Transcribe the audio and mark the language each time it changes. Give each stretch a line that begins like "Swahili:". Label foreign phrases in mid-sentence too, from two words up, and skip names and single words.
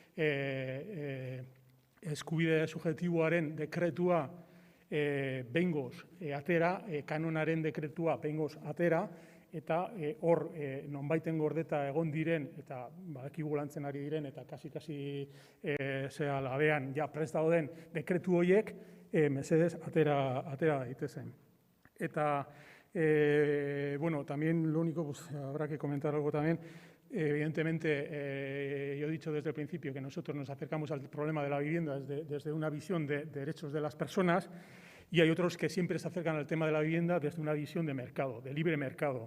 Basque: eskubide subjektiboaren dekretua behingoz atera, kanonaren dekretua behingoz atera, eta hor nonbaiten gordeta egon diren, eta badakigu lantzen ari diren, eta kasi labean ja prest dauden dekretu horiek, mesedez atera daitezen. Eta,
Spanish: también lo único, habrá que comentar algo también. Evidentemente, yo he dicho desde el principio que nosotros nos acercamos al problema de la vivienda desde una visión de derechos de las personas, y hay otros que siempre se acercan al tema de la vivienda desde una visión de mercado, de libre mercado.